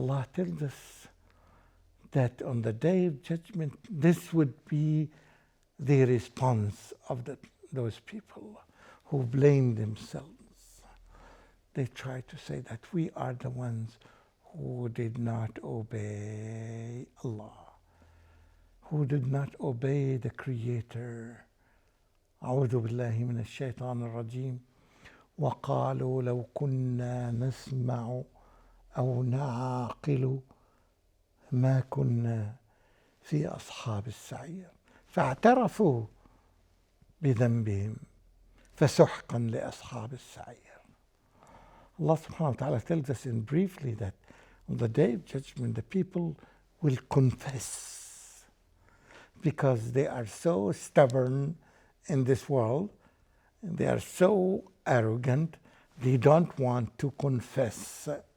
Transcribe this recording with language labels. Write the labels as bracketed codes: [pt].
[en] Allah tells us that on the Day of Judgment, this would be the response of those people who blame themselves. They try to say that we are the ones who did not obey Allah, who did not obey the Creator. [ar] أعوذ بالله من الشيطان الرجيم. وقالوا لو كنا نسمع أو نعقل ما كنا في أصحاب السعير فاعترفوا بذنبهم فسحقا لأصحاب السعير. [en] Allah subhanahu wa ta'ala tells us in briefly that on the Day of Judgment, the people will confess because they are so stubborn in this world, and they are so arrogant, they don't want to confess